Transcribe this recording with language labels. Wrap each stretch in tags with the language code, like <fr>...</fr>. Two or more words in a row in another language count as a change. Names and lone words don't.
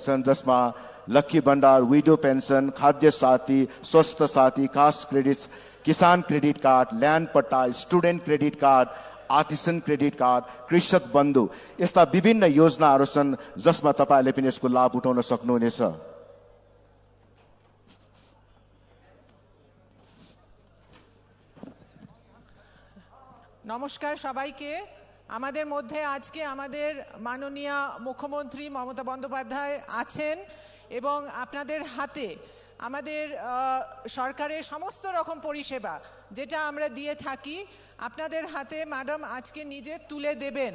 <ne>छन्, जसमा लक्ष्मी भण्डार,</ne> <en>widow pension,</en> <ne>खाद्य साथी, स्वास्थ्य साथी, कास्ट क्रेडिट, किसान क्रेडिट कार्ड, ल्यान्ड पट्टा, स्टुडेन्ट क्रेडिट कार्ड, आर्टिसन क्रेडिट कार्ड, कृषक बन्धु यस्ता विभिन्न योजनाहरू छन् जसमा तपाईहरूले पनि यसको लाभ उठाउन सक्नुहुनेछ।</ne> <bn>নমস্কার সবাইকে। আমাদের মধ্যে আজকে আমাদের মাননীয় মুখ্যমন্ত্রী মমতা বন্দ্যোপাধ্যায় আছেন এবং আপনাদের হাতে আমাদের সরকারের সমস্ত রকম পরিষেবা যেটা আমরা দিয়ে থাকি আপনাদের হাতে ম্যাডাম আজকে নিজে তুলে দেবেন।</bn>